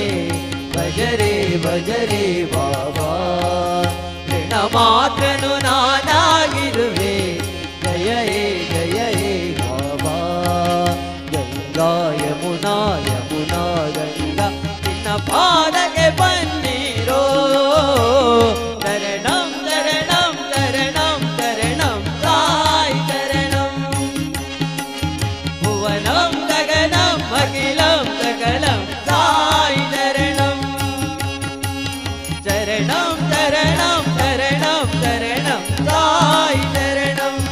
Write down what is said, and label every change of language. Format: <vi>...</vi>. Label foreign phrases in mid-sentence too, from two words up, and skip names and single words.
<kn>ಭಜರೆ ಭಜರೆ ಬಾಬಾ ಋಣ ಮಾತ್ರನು ನಾನಾಗಿರುವೆ. ಜಯ ಹೇ ಬಾಬಾ. ಗಂಗಾ ಯಮುನಾ ಯಮುನಾ ಗಂಗಾ ನಿನ್ನ ಪಾದಕ್ಕೆ ಬನ್ನಿರೋ.</kn> <sa>ಶರಣಂ ಶರಣಂ ಶರಣಂ ಶರಣಂ ಸಾಯಿ ಶರಣಂ. ಭುವನಂ ಗಗನಂ ಅಖಿಲಂ ಸಕಲಂ ಸಾಯಿ ಶರಣಂ. ಶರಣಂ ಶರಣಂ ಶರಣಂ ಶರಣಂ ಸಾಯಿ ಶರಣಂ.</sa>